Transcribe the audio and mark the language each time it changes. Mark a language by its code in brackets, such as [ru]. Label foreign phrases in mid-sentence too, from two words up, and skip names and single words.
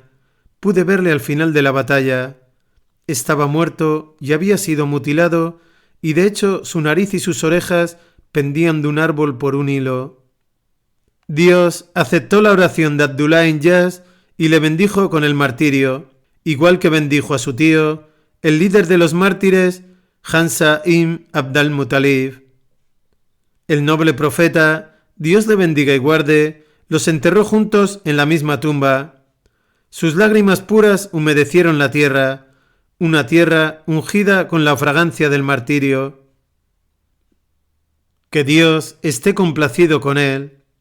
[es] Pude verle al final de la batalla. Estaba muerto y había sido mutilado, y de hecho su nariz y sus orejas pendían de un árbol por un hilo. Dios aceptó la oración de Abdullah Inyas y le bendijo con el martirio, igual que bendijo a su tío, el líder de los mártires, Hamza ibn Abd al-Muttalib. El noble profeta, Dios le bendiga y guarde, los enterró juntos en la misma tumba. Sus lágrimas puras humedecieron la tierra, una tierra ungida con la fragancia del martirio. Que Dios esté complacido con él.